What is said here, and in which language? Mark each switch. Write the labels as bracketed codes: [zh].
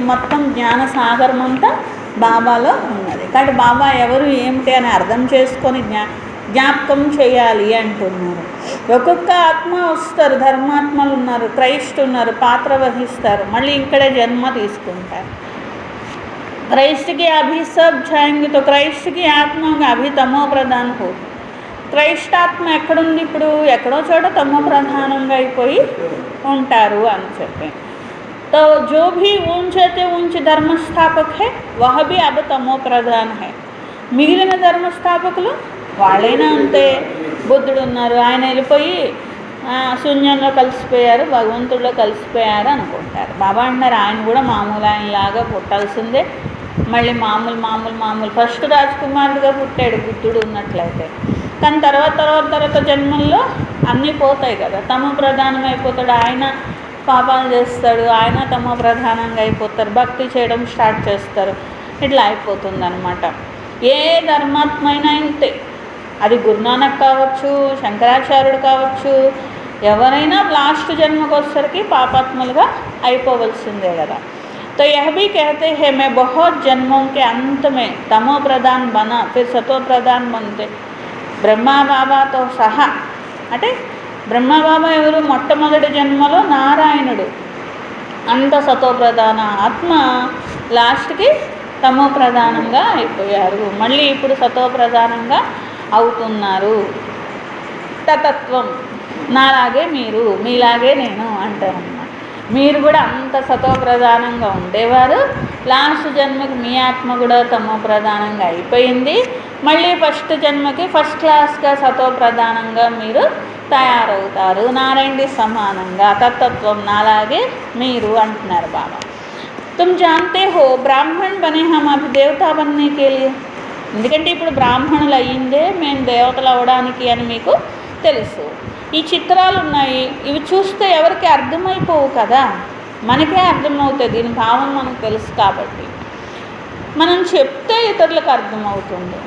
[te] మొత్తం జ్ఞాన సాగరం అంతా బాబాలో ఉన్నది. కాబట్టి బాబా ఎవరు ఏమిటి అని అర్థం చేసుకొని జ్ఞాపకం చేయాలి అంటున్నారు. ఒక్కొక్క ఆత్మ వస్తారు, ధర్మాత్మలు ఉన్నారు, క్రైస్ట్ ఉన్నారు, పాత్ర వహిస్తారు, మళ్ళీ ఇక్కడే జన్మ తీసుకుంటారు. [hi] क्राइस्ट के अभी सब जाएंगे तो क्राइस्ट की आत्मा अभी तमो प्रधान हो. [te] క్రైస్ట్ ఆత్మ ఎక్కడుంది? ఇప్పుడు ఎక్కడో చోట తమో ప్రధానంగా అయిపోయి ఉంటారు అని చెప్పి. [hi] तो जो भी ऊंचे से ऊंचे धर्मस्थापक है वह भी अब तमो प्रधान है. [te] మిగిలిన ధర్మస్థాపకులు వాళ్ళైనా అంతే. బుద్ధుడు ఉన్నారు, ఆయన వెళ్ళిపోయి శూన్యంలో కలిసిపోయారు, భగవంతుడిలో కలిసిపోయారు అనుకుంటారు. బాబా అంటున్నారు ఆయన కూడా మామూలు ఆయనలాగా పుట్టాల్సిందే, మళ్ళీ మామూలు ఫస్ట్ రాజకుమారుడిగా పుట్టాడు బుద్ధుడు ఉన్నట్లయితే. కానీ తర్వాత జన్మల్లో అన్నీ పోతాయి కదా, తమో ప్రధానం అయిపోతాడు. ఆయన పాపాలు చేస్తాడు, ఆయన తమో ప్రధానంగా అయిపోతారు, భక్తి చేయడం స్టార్ట్ చేస్తారు, ఇట్లా అయిపోతుంది అనమాట. ఏ ధర్మాత్మ అయినా ఇంతే. అది గురునానక్ కావచ్చు, శంకరాచార్యుడు కావచ్చు, ఎవరైనా లాస్ట్ జన్మకు వచ్చేసరికి పాపాత్మలుగా అయిపోవలసిందే కదా. [hi] तो यह भी कहते हैं मैं बहुत जन्मों के अंत में तमो प्रधान बना फिर सतो प्रधान बनते. [te] బ్రహ్మా బాబాతో సహా అంటే బ్రహ్మా బాబా ఎవరు? మొట్టమొదటి జన్మలో నారాయణుడు. అంత సతో ప్రధాన ఆత్మ లాస్ట్కి తమో ప్రధానంగా అయిపోయారు, మళ్ళీ ఇప్పుడు సతో ప్రధానంగా అవుతున్నారు. తతత్వం నాలాగే మీరు, మీలాగే నేను అంటారన్నమాట. మీరు కూడా అంత సతో ప్రధానంగా ఉండేవారు, లాస్ట్ జన్మకి మీ ఆత్మ కూడా తమో ప్రధానంగా అయిపోయింది, మళ్ళీ ఫస్ట్ జన్మకి ఫస్ట్ క్లాస్గా సతో ప్రధానంగా మీరు తయారవుతారు, నారాయణుడి సమానంగా. తత్వం నాలాగే మీరు అంటున్నారు బాబా. [hi] तुम जानते हो ब्राह्मण बने हम अभी देवता बनने के लिए. [te] ఎందుకంటే ఇప్పుడు బ్రాహ్మణులు అయ్యిందే మేము దేవతలు అవ్వడానికి అని మీకు తెలుసు. ఈ చిత్రాలు ఉన్నాయి, ఇవి చూస్తే ఎవరికి అర్థమైపోవు కదా, మనకే అర్థమవుతుంది. దీని భావం మనకు తెలుసు కాబట్టి మనం చెప్తే ఇతరులకు అర్థమవుతుంది.